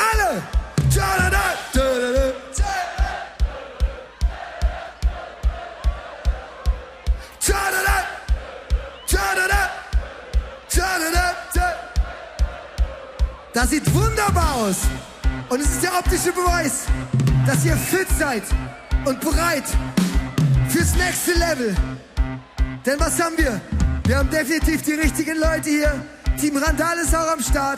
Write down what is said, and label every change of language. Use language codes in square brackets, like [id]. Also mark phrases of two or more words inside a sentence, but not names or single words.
[de] alle. Ta-da-da, ta-da-da. Ta-da-da, ta-da-da, ta-da-da, ta. Das sieht wunderbar aus. Und es ist der optische Beweis, dass ihr fit seid und bereit fürs nächste Level. Denn was haben wir? Wir haben definitiv die richtigen Leute hier. Team Randal ist auch am Start.